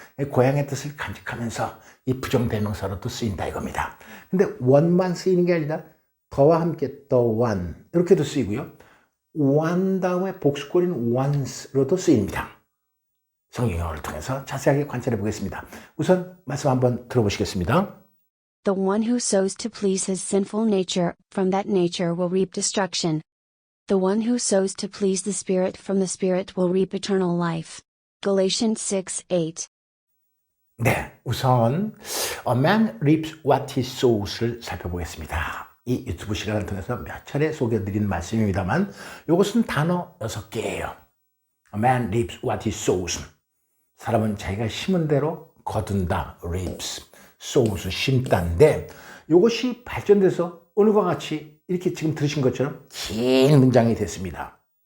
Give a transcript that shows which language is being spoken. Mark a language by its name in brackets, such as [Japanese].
[Korean] 고향의 뜻을 간직하면서 이 부정대명사로도 쓰인다 이겁니다. 근데 one만 쓰이는 게 아니라 더와 함께 the one 이렇게도 쓰이고요. one 다음에 복수꼴인 once로도 쓰입니다. 성경 영어를 통해서 자세하게 관찰해 보겠습니다. 우선 말씀 한번 들어보시겠습니다. [English] The one who sows to please his sinful nature, from that nature will reap destruction. The one who sows to please the Spirit, from the Spirit will reap eternal life. Galatians 6:8. [Korean] 네, 우선 A man reaps what he sows 를 살펴보겠습니다. 이 유튜브 시간을 통해서 몇 차례 소개해드린 말씀입니다만 이것은 단어 6개예요. [English] A man reaps what he sows. [Korean] 사람은 자기가 심은 대로 거둔다. [English] reaps. [Korean] sows, 심다인데 이것이 발전돼서 오늘과 같이 이렇게 지금 들으신 것처럼 긴 문장이 됐습니다.